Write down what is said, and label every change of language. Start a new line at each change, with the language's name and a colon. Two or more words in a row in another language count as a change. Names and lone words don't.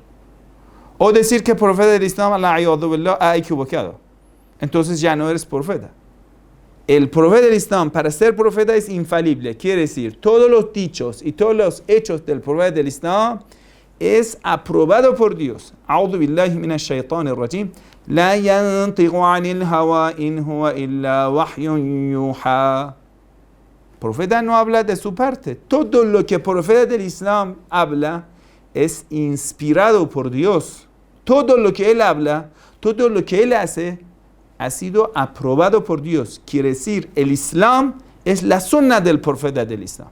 Spanish: O decir que el profeta del Islam ha equivocado. Entonces ya no eres profeta. El profeta del Islam, para ser profeta, es infalible. Quiere decir, todos los dichos y todos los hechos del profeta del Islam es aprobado por Dios.
Arabic: أعوذ بالله من الشيطان الرجيم. لا ينطق عن الهوى إن هو إلا وحي يوحى.
Spanish: El profeta no habla de su parte. Todo lo que el profeta del Islam habla es inspirado por Dios. Todo lo que él habla, todo lo que él hace, ha sido aprobado por Dios. Quiere decir, el Islam es la sunna del profeta del Islam.